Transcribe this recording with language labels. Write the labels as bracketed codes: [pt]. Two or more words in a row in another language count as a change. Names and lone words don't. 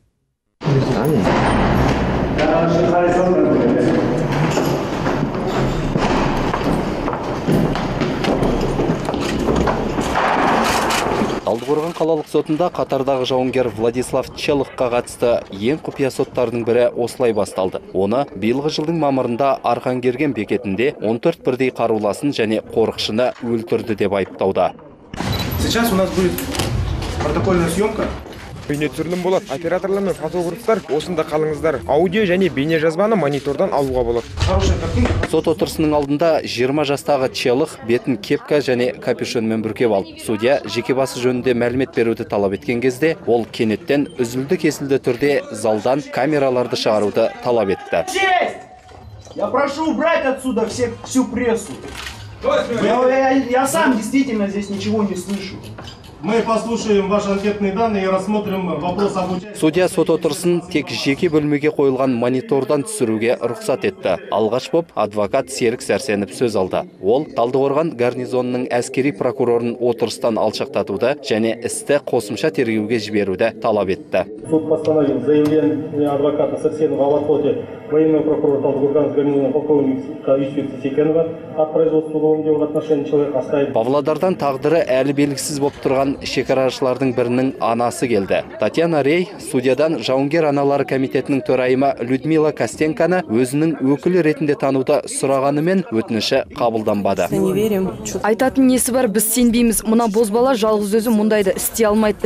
[kk] Талдықорған қалалық сотында қатардағы жауынгер Владислав Челыхқа қатысты ең құпия соттардың бірі осылай басталды. Оны биылғы жылдың мамырында Арқангерген бекетінде 14 бірдей қаруласын және қорықшыны өлтірді деп айыптауда. [ru] Сейчас у нас будет протокольная съемка. [kk] Бейне түсірілім болады. Операторлар мен фотографтар осында қалыңыздар. Аудио және бейне жазбаны монитордан алуға болады. Сот отырысының алдында 20 жастағы Челых бетін кепка және капюшонмен бүркеп алды. Судья жеке басы жөнінде мәлімет беруді талап еткен кезде, ол кенеттен үзілді-кесілді түрде залдан камераларды шығаруды талап етті. [ru] Я прошу убрать отсюда всю прессу. Я сам действительно здесь ничего не слышу. Мы послушаем ваши анкетные данные и рассмотрим вопрос об участии. [kk] Судья сот отырысын тек жеке бөлмеге қойылған монитордан түсіруге рұқсат етті. Алғаш боп адвокат Серік Сәрсенов сөз алды. Ол Талдықорған гарнизонының әскери прокурорын отырыстан алшақтатуды және істі қосымша тергеуге жіберуді талап етті. [ru] Суд постановил заявление адвоката Сәрсенова о отводе военного прокурора Талдықорған гарнизонного полковника Юсупа Секенова от производства уголовного дела в отношении человека оставить. [kk] Павлодардан тағдыры әлі белгісіз боп тұрған шекарашылардың бірінің анасы келді. Татьяна Рей судьядан жауынгер аналары комитетінің төрайымы Людмила Костенканы өзінің өкілі ретінде тануды сұрағанымен өтініші қабылданбады. Айтатын несі бар, біз сенбейміз. Мұна бозбала жалғыз өзі мұндайды істей алмайды.